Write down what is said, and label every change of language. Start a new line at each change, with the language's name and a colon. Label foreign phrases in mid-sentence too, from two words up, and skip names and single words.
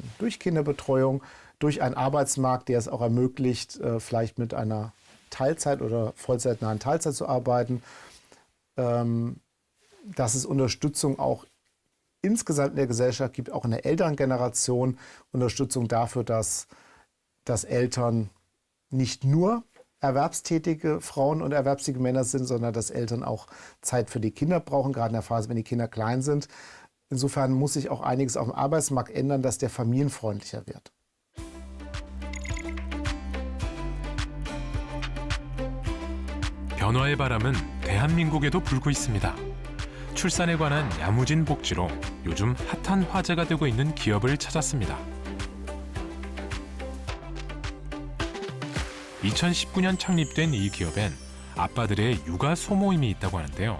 German: Durch Kinderbetreuung, durch einen Arbeitsmarkt, der es auch ermöglicht, vielleicht mit einer Teilzeit oder vollzeitnahen Teilzeit zu arbeiten, dass es Unterstützung auch insgesamt in der Gesellschaft gibt, auch in der älteren Generation, Unterstützung dafür, dass Eltern nicht nur erwerbstätige Frauen und erwerbstätige Männer sind, sondern dass Eltern auch Zeit für die Kinder brauchen, gerade in der Phase, wenn die Kinder klein sind. Insofern muss sich auch einiges auf dem Arbeitsmarkt ändern, dass der familienfreundlicher wird.
Korean: 변화의 바람은 대한민국에도 불고 있습니다. 출산에 관한 야무진 복지로 요즘 핫한 화제가 되고 있는 기업을 찾았습니다. 2019년 창립된 이 기업엔 아빠들의 육아 소모임이 있다고 하는데요.